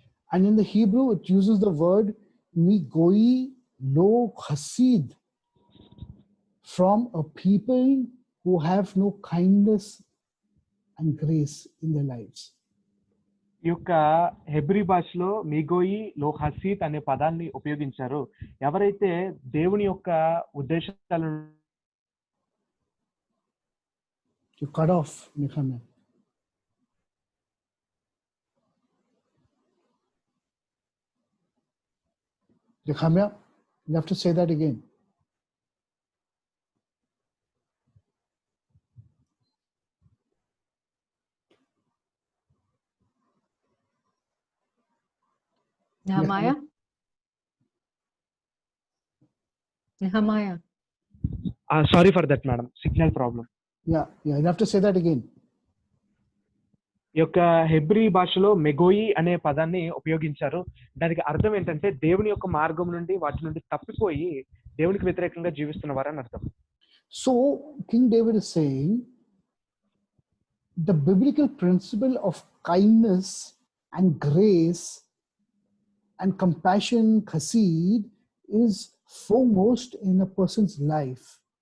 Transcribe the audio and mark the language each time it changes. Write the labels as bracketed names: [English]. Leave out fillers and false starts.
[English] And in the Hebrew it uses the word migoi lo hasid, from a people who have no kindness and grace in their lives. [Telugu] ఈ యొక్క Hebrew భాషలో మిగోయి లో హసీత్ అనే పదాన్ని ఉపయోగించారు. ఎవరైతే దేవుని యొక్క ఉద్దేశాలను [English] You cut off, Nehemiah. Nehemiah, you have to say that again. Nehemiah? Nehemiah. Sorry for that, madam. Signal problem. Yeah, you have to say that again. [Telugu] ఈ యొక్క హెబ్రీ భాషలో మెగోయి అనే పదాన్ని ఉపయోగించారు. దానికి అర్థం ఏంటంటే, దేవుని యొక్క మార్గం నుండి వాటి నుండి తప్పిపోయి దేవునికి వ్యతిరేకంగా జీవిస్తున్నవారని అర్థం. [English] So King David is saying the biblical principle of kindness and grace and compassion, chesed, is foremost in a person's life.